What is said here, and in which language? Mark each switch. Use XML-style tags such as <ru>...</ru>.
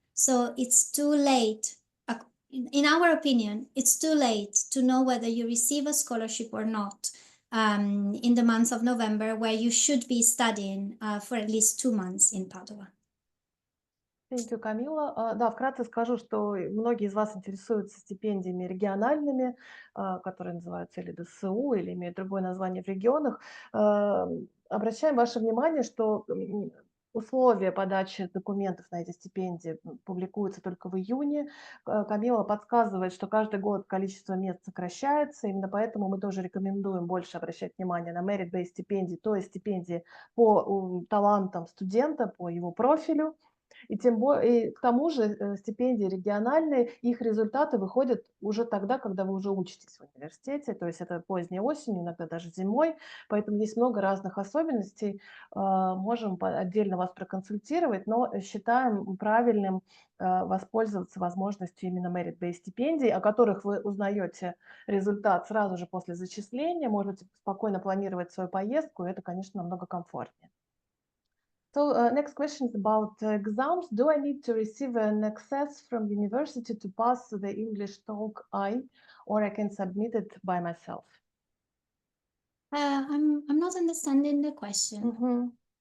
<en>So it's too late. In our opinion, it's too late to know whether you receive a scholarship or not in the month of November, where you should be studying for at least 2 months in Padova. Thank you, Камила.</en> <ru>Да, вкратце скажу, что многие из вас интересуются стипендиями региональными, которые называются или ДСУ, или имеют другое название в регионах. Обращаем ваше внимание, что условия подачи документов на эти стипендии публикуются только в июне. Камила подсказывает, что каждый год количество мест сокращается, именно поэтому мы тоже рекомендуем больше обращать внимание на merit-based стипендии, то есть стипендии по талантам студента, по его профилю. И к тому же стипендии региональные, их результаты выходят уже тогда, когда вы уже учитесь в университете, то есть это поздней осенью, иногда даже зимой, поэтому есть много разных особенностей. Можем отдельно вас проконсультировать, но считаем правильным воспользоваться возможностью именно merit-based стипендий, о которых вы узнаете результат сразу же после зачисления, можете спокойно планировать свою поездку, и это, конечно, намного комфортнее.</ru> <en>So next question is about exams. Do I need to receive an access from university to pass the English TOEIC I, or I can submit it by myself? I'm not understanding the question.</en>